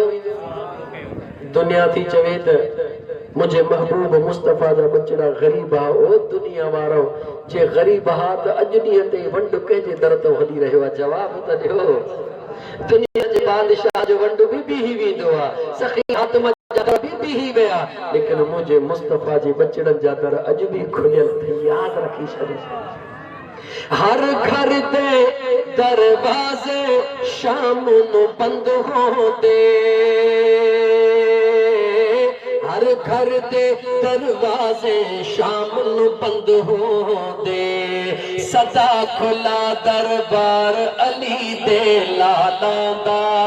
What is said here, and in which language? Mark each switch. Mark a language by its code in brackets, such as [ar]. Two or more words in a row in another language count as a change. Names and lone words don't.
[sd] दुनिया थी चवे त मुझे महबूब मुस्तफा जा बचड़ा गरीब आ, ओ दुनिया वारो जे गरीब हा त अॼु ॾींहं ते वंड कंहिंजे दर तो हली रहियो आहे? जवाब त ॾियो। दुनिया जे बादशाह जो वंड भी बीही वेंदो आहे, सखी आत्मा जा दर भी बीही विया, लेकिन मुझे मुस्तफा जे बचड़नि जा दर अॼु भी खुलियल अथई। याद रखी छॾियो। [pa] ہر گھر دے دروازے شام نوں بند ہوندے، ہر گھر دے دروازے شام نوں بند ہوندے، سدا کھلا دربار علی دے لالا دا,